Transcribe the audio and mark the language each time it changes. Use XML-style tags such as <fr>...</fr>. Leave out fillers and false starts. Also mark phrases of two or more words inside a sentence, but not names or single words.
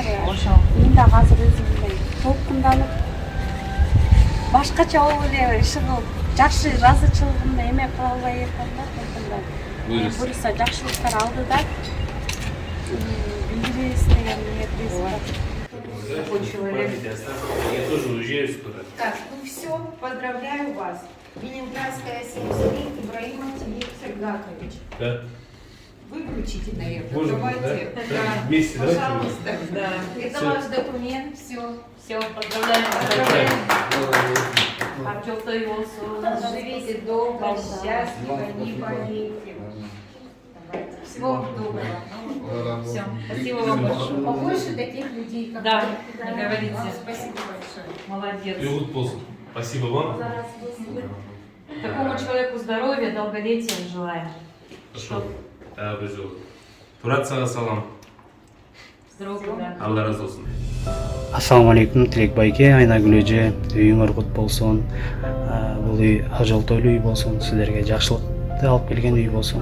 <ky>Ошол. мен дагы азыр өзүм мындай толкунданып башкача болуп эле ишыгып жакшы ыраазычылыгымды эме кыла албай жатам да. Буюрса жакшылыктар алдыда билдиребиз деген ниетибиз бар.</ky> <ru>Такой человек. Я тоже уезжаю скоро. Так, ну все, поздравляю вас. Ленинградская 73, Ибраим Сагакович. Да. Выключите, наверное. Можно, давайте. да? Да. Вместе, давайте. Пожалуйста. Да. Это Всё. ваш документ. Все. Поздравляем.</ru> <ky>Акчалуу үй болсун.</ky> <ru>Живите долго, счастливо, не болейте. Всего доброго. Все. Спасибо вам большое. Побольше таких людей, как Да, вы. не говорите. Спасибо большое. Молодец.</ru> <ky>Үйгут болсун.</ky> <ru>Спасибо вам. Такому человеку здоровья, долголетия желаем.</ru> <ky>Ошол. Дагы бир жолу. Турат сага салам.</ky> <ru>Здоровья, да.</ru> <ky>Алла разы болсун.</ky> <ar>السلام عليكم,</ar> <ky>Тилек байке, Айнагүл эже, үйүңөр кут болсун. Бул үй ажалтоолуу үй болсун, силерге жакшылыкты алып келген үй болсун.</ky>